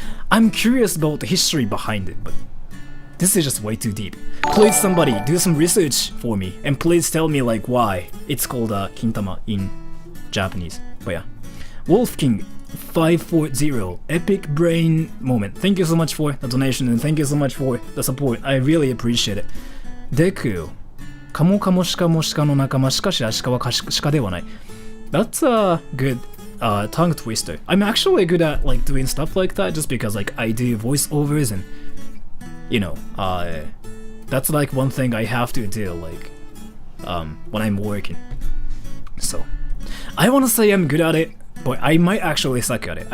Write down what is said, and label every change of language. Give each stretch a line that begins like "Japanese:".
English: I'm curious about the history behind it, but this is just way too deep. Please somebody do some research for me and please tell me like why it's called kintama in Japanese. But yeah. Wolf King 540 Epic Brain Moment. Thank you so much for the donation and thank you so much for the support. I really appreciate it.
Japanese: Deku カモカモシカもシカの仲間しかしアシカはシカではない.
English: That's a good tongue twister. I'm actually good at like doing stuff like that just because like I do voiceovers and you know, that's like one thing I have to do like when I'm working. So I want to say I'm good at it, but I might actually suck at it.